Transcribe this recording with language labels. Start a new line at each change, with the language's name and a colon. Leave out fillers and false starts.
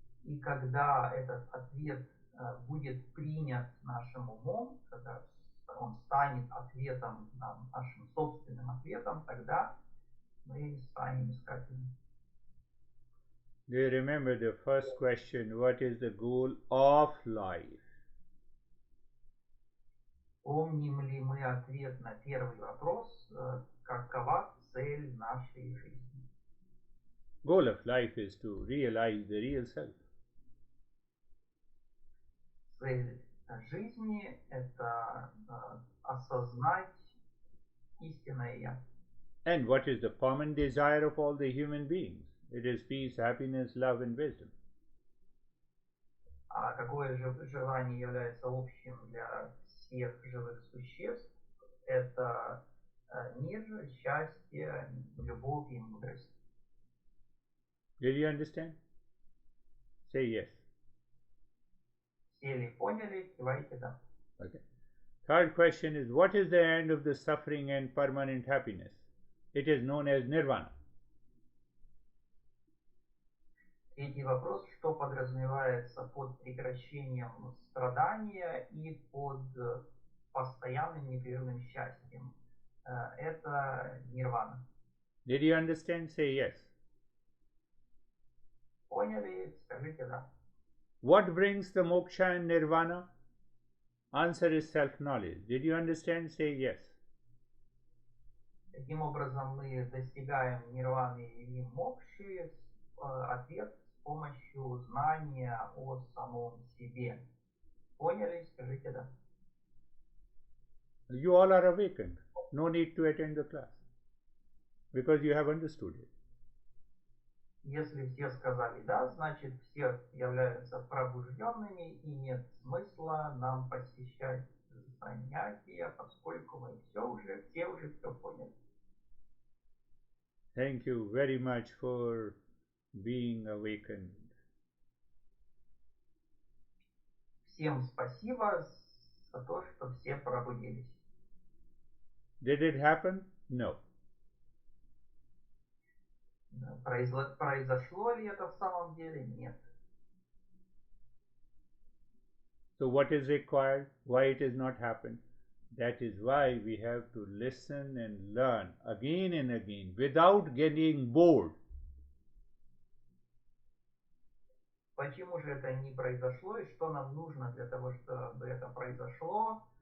Russian: И когда этот ответ будет принят нашим умом, когда он станет ответом, нашим собственным ответом, тогда мы станем искателями.
English: Do you remember the first question? What is the goal of life?
Russian: Помним ли мы ответ на первый вопрос, какова цель нашей жизни?
English: Goal of life is to realize the real self.
Russian: Цель жизни – это осознать истинное я.
English: And what is the common desire of all the human beings? It is peace, happiness, love and wisdom.
Russian: А какое же желание является общим для всех живых существ? Это мир, счастье, любовь и мудрость.
English: Did you understand? Say yes.
Russian: Все ли поняли? Кивайте да.
English: Okay. Third question is, what is the end of the suffering and permanent happiness? It is known as nirvana.
Russian: Третий вопрос, что подразумевается под прекращением страдания и под постоянным непрерывным счастьем? Это нирвана.
English: Did you understand? Say yes.
Russian: Поняли? Скажите да.
English: What brings the moksha and nirvana? Answer is self-knowledge. Did you understand? Say yes.
Russian: Каким образом мы достигаем нирваны или мокши? Ответ с помощью знания о самом себе. Поняли? Скажите да.
English: You all are awakened. No need to attend the class because you have understood it.
Russian: Если все сказали да, значит все являются пробужденными и нет смысла нам посещать занятия, поскольку мы все уже все поняли.
English: Thank you very much for being awakened.
Russian: Всем спасибо за то, что все пробудились.
English: Did it happen? No.
Russian: Произошло ли это в самом деле? Нет.
English: So what is required? Why it has not happened? That is why we have to listen and learn again and again without getting bored.
Russian: Почему же это не произошло и что нам нужно для того, чтобы это произошло?